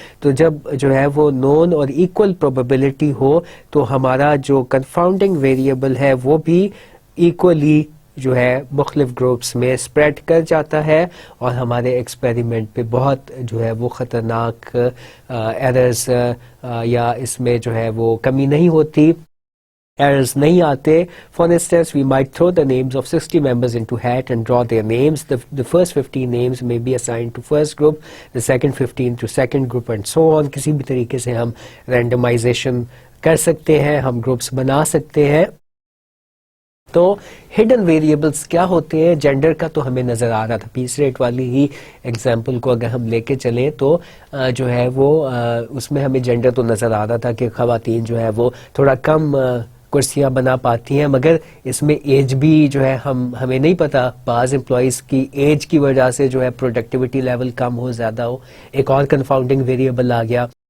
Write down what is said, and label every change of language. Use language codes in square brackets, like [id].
[ur] تو جب جو ہے وہ نون اور ایکول پروبیبلٹی ہو تو ہمارا جو کنفاؤنڈنگ ویریبل ہے وہ بھی ایکولی جو ہے مختلف گروپس میں اسپریڈ کر جاتا ہے اور ہمارے ایکسپیریمنٹ پہ بہت جو ہے وہ خطرناک ایررز یا اس میں جو ہے وہ کمی نہیں ہوتی, errors نہیں آتے. [en] For instance, we might throw the names of 60 members into hat and draw their names. The first 15 names may be assigned to first group, the second 15 to second group and so on. [ur] کسی بھی طریقے سے ہم randomization کر سکتے ہیں, ہم groups بنا سکتے ہیں. تو ہڈن ویریبلس کیا ہوتے ہیں؟ جینڈر کا تو ہمیں نظر آ رہا تھا, پیس ریٹ والی ہی ایگزامپل کو اگر ہم لے کے چلیں تو جو ہے وہ اس میں ہمیں جینڈر تو نظر آ رہا تھا کہ خواتین جو ہے وہ تھوڑا کم کرسیاں بنا پاتی ہیں, مگر اس میں ایج بھی جو ہے ہمیں نہیں پتا, بعض امپلائیز کی ایج کی وجہ سے جو ہے پروڈکٹیوٹی لیول کم ہو زیادہ ہو, ایک اور کنفاؤنڈنگ ویریبل آ گیا.